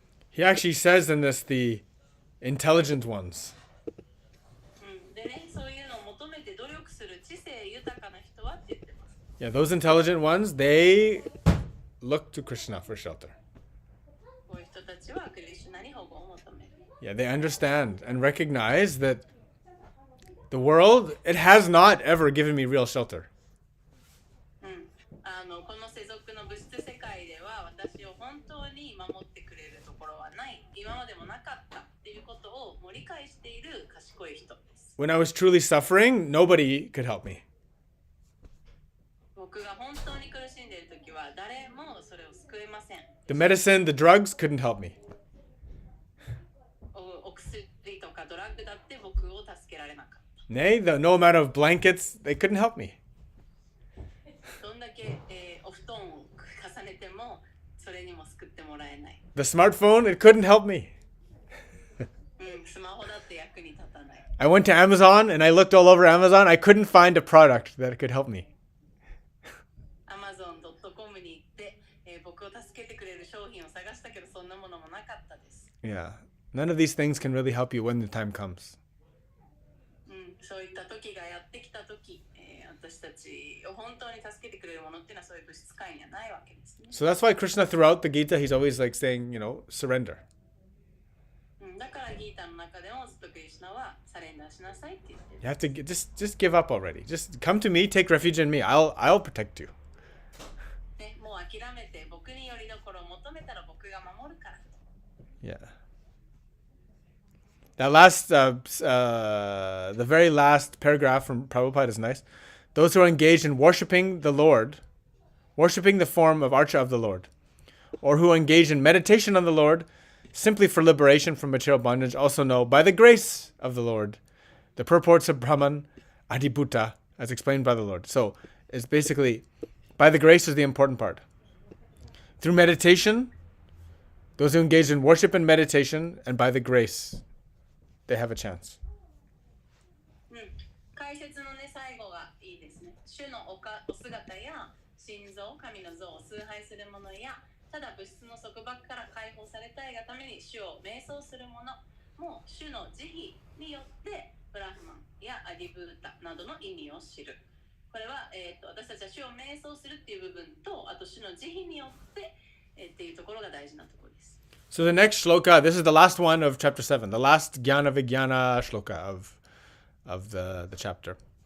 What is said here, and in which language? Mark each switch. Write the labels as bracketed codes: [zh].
[en] He actually says in this, the intelligent ones. [ja] でね、そういうのを求めて努力する知性豊かな人はって言ってます。 [en] Yeah, those intelligent ones, they look to Krishna for shelter. [ja] こういう人たちはクリシュナに保護を求める。 [en] Yeah, they understand and recognize that the world, it has not ever given me real shelter. [ja] この世俗の物質世界では私を本当に守ってくれるところはない。今までもなかったっていうことをもう理解している賢い人です。 [en] When I was truly suffering, nobody could help me. [ja] 僕が本当に苦しんでいるときは誰もそれを救えません。 [en] The medicine, the drugs couldn't help me. [ja] お薬とかドラッグだって僕を助けられなかった。 [en] Nay, no amount of blankets, they couldn't help me. [ja] どんだけ、お布団を重ねてもそれにも救ってもらえない。 [en] The smartphone, it couldn't help me. [ja] スマホだって役に立たない。 [en] I went to Amazon and I looked all over Amazon. I couldn't find a product that could help me. [ja] Amazon.com に行って、僕を助けてくれる商品を探したけどそんなものもなかったです。 [en] Yeah. None of these things can really help you when the time comes. [ja] そういった時がやってきた時、私たちを本当に助けてくれるものっていうのはそういう物質界にはないわけですね。 [en] So that's why Krishna throughout the Gita, he's always like saying, surrender. [ja] だからギータの中でもずっとクリシュナはサレンダーしなさいって言ってる。 [en] You have to just give up already. Just come to me, take refuge in me. I'll protect you. [ja] もう諦めて僕によりどころを求めたら僕が守るから。 [en] Yeah. That last, the very last paragraph from Prabhupada is nice. Those who are engaged in worshiping the Lord, worshiping the form of Archa of the Lord, or who are engaged in meditation on the Lord, simply for liberation from material bondage, also know, by the grace of the Lord, the purports of Brahman, Adibhuta, as explained by the Lord. So, it's basically, by the grace is the important part. Through meditation, those who engage in worship and meditation, and by the grace, they have a chance. [ja] 解説のね、最後がいいですね。主のお姿や心臓、神の像を崇拝する者や、ただ物質の束縛から解放されたいがために主を瞑想する者も主の慈悲によってブラフマンやアディブータなどの意味を知る。これは、私たちは主を瞑想するっていう部分と、あと主の慈悲によって、っていうところが大事なところです。 [en] So the next shloka, this is the last one of chapter 7, the last Jnana Vijnana shloka of the chapter.